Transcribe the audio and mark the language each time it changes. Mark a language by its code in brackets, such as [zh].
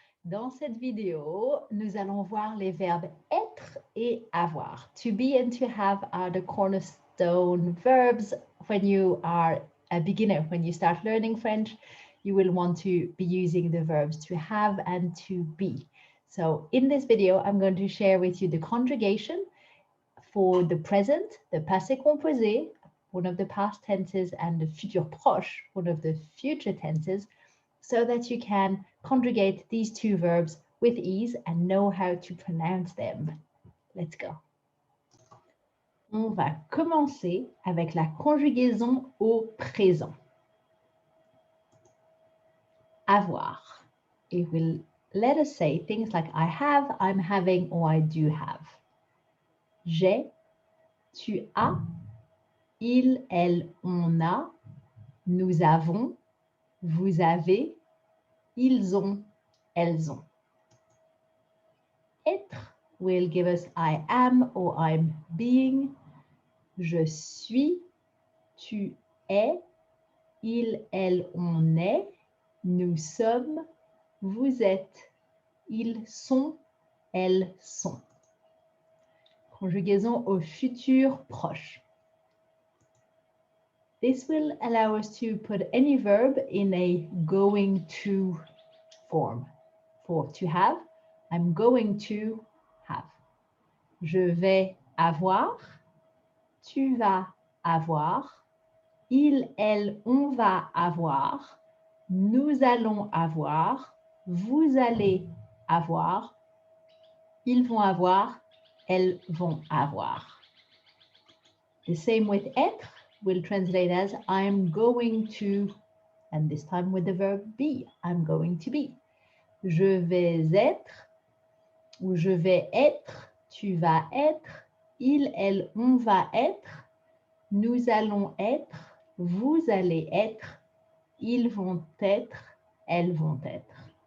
[fr] Dans cette vidéo, nous allons voir les verbes être et avoir. [en] To be and to have are the cornerstone verbs when you are a beginner. When you start learning French, you will want to be using the verbs to have and to be. So in this video, I'm going to share with you the conjugation for the present, the passé composé, one of the past tenses, and the futur proche, one of the future tenses, so that you can conjugate these two verbs with ease and know how to pronounce them. Let's go. [fr] On va commencer avec la conjugaison au présent. Avoir. [en] It will let us say things like I have, I'm having, or I do have. [fr] J'ai, tu as, il, elle, on a, nous avons, vous avez, ils ont, elles ont. [en] Être will give us I am or I'm being. [fr] Je suis, tu es, il, elle, on est, nous sommes, vous êtes, ils sont, elles sont. Conjugaison au futur proche. [en] This will allow us to put any verb in a going to form. For to have, I'm going to have. [fr] Je vais avoir, tu vas avoir, il, elle, on va avoir, nous allons avoir, vous allez avoir, ils vont avoir, elles vont avoir. [en] The same with être will translate as I'm going to, and this time with the verb be, I'm going to be. [fr] Je vais être, ou je vais être, tu vas être, il, elle, on va être, nous allons être, vous allez être, ils vont être, elles vont être.